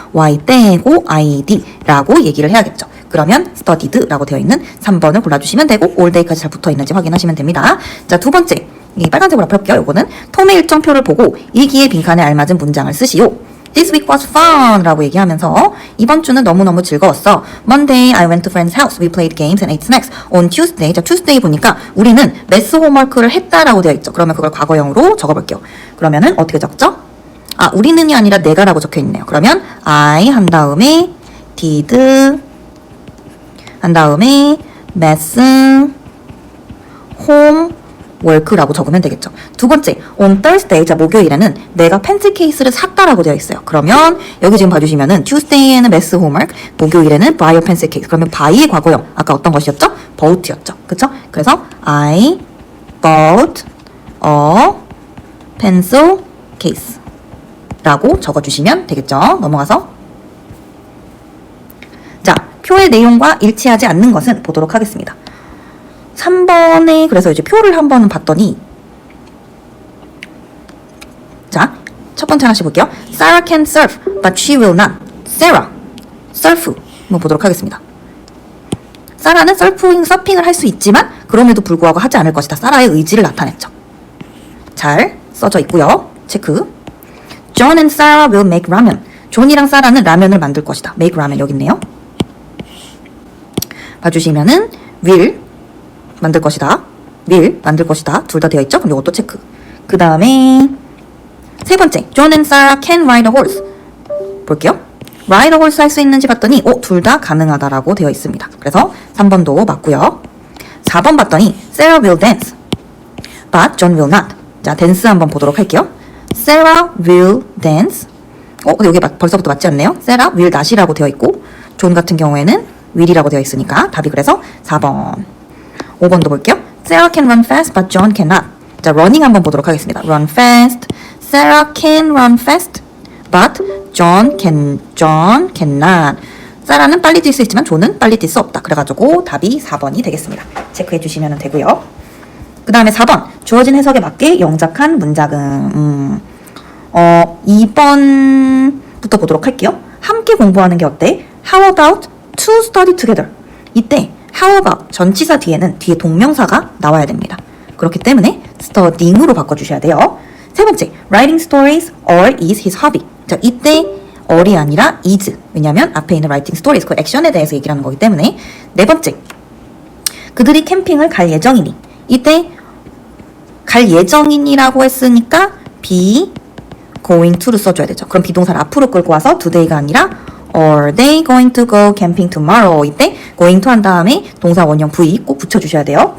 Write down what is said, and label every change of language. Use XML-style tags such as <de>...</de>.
<ko>y 빼고 id라고 얘기를 해야겠죠. 그러면 studied라고 되어 있는 3번을 골라주시면 되고 all day까지 잘 붙어있는지 확인하시면 됩니다. 자, 두 번째. 이 빨간색으로 앞에 볼게요. 요거는 톰의 일정표를 보고 일기의 빈칸에 알맞은 문장을 쓰시오.</ko> <en>This week was fun</en> <ko>라고 얘기하면서 이번 주는 너무너무 즐거웠어.</ko> <en>Monday I went to friend's house. We played games and ate snacks.</en> <ko>On Tuesday, 자 Tuesday 보니까 우리는 매스 홈워크를 했다라고 되어 있죠. 그러면 그걸 과거형으로 적어볼게요. 그러면은 어떻게 적죠? 아, 우리는이 아니라 내가라고 적혀 있네요. 그러면 I 한 다음에 did 한 다음에 매스 홈 work라고 적으면 되겠죠. 두 번째, on Thursday, 자 목요일에는 내가 펜슬 케이스를 샀다라고 되어 있어요. 그러면 여기 지금 봐주시면은 Tuesday에는 math homework, 목요일에는 buy a pencil case. 그러면 buy의 과거형, 아까 어떤 것이었죠? bought였죠. 그쵸?</ko> <en>그래서 I bought a pencil case</en> <ko>라고 적어주시면 되겠죠. 넘어가서 자, 표의 내용과 일치하지 않는 것은 보도록 하겠습니다. 3번에 그래서 이제 표를 한 번은 봤더니 자, 첫 번째 하나씩 볼게요.</ko> <en>Sarah can surf, but she will not. Sarah, surf.</en> <ko>한번 보도록 하겠습니다. 사라는 서핑을 할 수 있지만 그럼에도 불구하고 하지 않을 것이다. 사라의 의지를 나타냈죠. 잘 써져 있고요. 체크.</ko> <en>John and Sarah will make ramen.</en> <ko>존이랑 사라는 라면을 만들 것이다. make ramen 여기 있네요. 봐주시면은 will 만들 것이다. will 만들 것이다. 둘 다 되어 있죠? 그럼 이것도 체크. 그 다음에 세 번째,</ko> <en>John and Sarah can ride a horse.</en> <ko>볼게요. ride a horse 할 수 있는지 봤더니 둘 다 가능하다라고 되어 있습니다. 그래서 3번도 맞고요.</ko> <en>4번 봤더니 Sarah will dance, but John will not. 자, dance</en> <ko>한번 보도록 할게요.</ko> <en>Sarah will dance,</en> <ko>근데 여기 벌써부터 맞지 않네요? set up will not이라고 되어 있고 존 같은 경우에는 will이라고 되어 있으니까 답이 그래서 4번. 5번도 볼게요.</ko> <en>Sarah can run fast but John cannot.</en> <ko>자, running 한번 보도록 하겠습니다.</ko> <en>run fast. Sarah can run fast but John cannot.</en> <ko>사라는 빨리 뛸 수 있지만 존은 빨리 뛸 수 없다. 그래가지고 답이 4번이 되겠습니다. 체크해 주시면 되고요. 그 다음에 4번. 주어진 해석에 맞게 영작한 문장은 2번부터 보도록 할게요. 함께 공부하는 게 어때?</ko> <en>How about to study together?</en> <ko>이때 how about 전치사 뒤에는 뒤에 동명사가 나와야 됩니다. 그렇기 때문에 studying으로 바꿔주셔야 돼요. 세 번째,</ko> <en>writing stories or is his hobby.</en> <ko>자, 이때 or이 아니라 is. 왜냐하면 앞에 있는 writing stories 그 액션에 대해서 얘기를 하는 거기 때문에. 네 번째, 그들이 캠핑을 갈 예정이니. 이때 갈 예정이니라고 했으니까 be going to를 써줘야 되죠. 그럼 비동사를 앞으로 끌고 와서 today가 아니라</ko> <en>are they going to go camping tomorrow?</en> <ko>이때 going to 한 다음에 동사 원형 V 꼭 붙여주셔야 돼요.</ko>